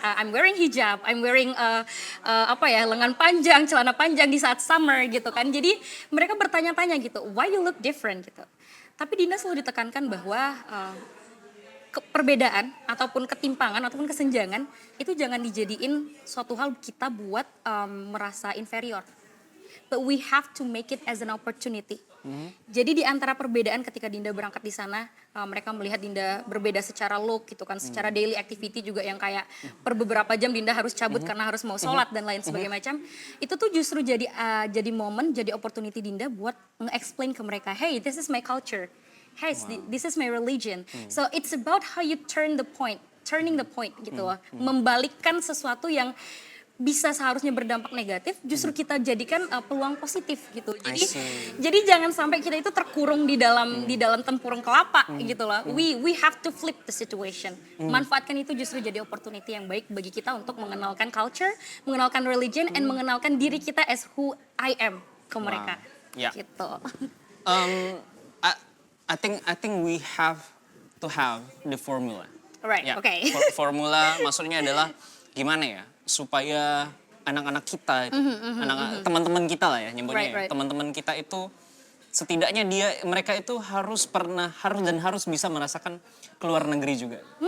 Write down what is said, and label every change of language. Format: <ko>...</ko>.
<id>I'm wearing hijab, I'm wearing lengan panjang, celana panjang di saat summer gitu kan. Jadi mereka bertanya-tanya gitu, why you look different gitu. Tapi Dinda selalu ditekankan bahwa perbedaan ataupun ketimpangan ataupun kesenjangan itu jangan dijadiin suatu hal kita buat merasa inferior.</id> <en>But we have to make it as an opportunity.</en> <id>Jadi di antara perbedaan ketika Dinda berangkat di sana, mereka melihat Dinda berbeda secara look gitu kan, secara daily activity juga yang kayak per beberapa jam Dinda harus cabut karena harus mau sholat dan lain sebagainya macam. Itu tuh justru jadi momen, jadi opportunity Dinda buat nge-explain ke mereka, hey, this is my culture.</id> <en>Hey, this is my religion. So it's about how you turning the point gitu loh.</en> <id>Membalikkan sesuatu yang bisa seharusnya berdampak negatif, justru kita jadikan peluang positif gitu. Jadi jangan sampai kita itu terkurung di dalam tempurung kelapa gitu loh.</id> <en>We have to flip the situation.</en> <id>Manfaatkan itu justru jadi opportunity yang baik bagi kita untuk mengenalkan culture, mengenalkan religion, and mengenalkan diri kita as who I am ke mereka. Gitu.</id> <en>I think we have to have the formula. Right, okay.</en> <id>Formula maksudnya adalah gimana ya? Supaya anak-anak kita, teman-teman kita lah ya nyebutnya, teman-teman kita itu setidaknya mereka itu harus bisa merasakan keluar negeri juga.</id>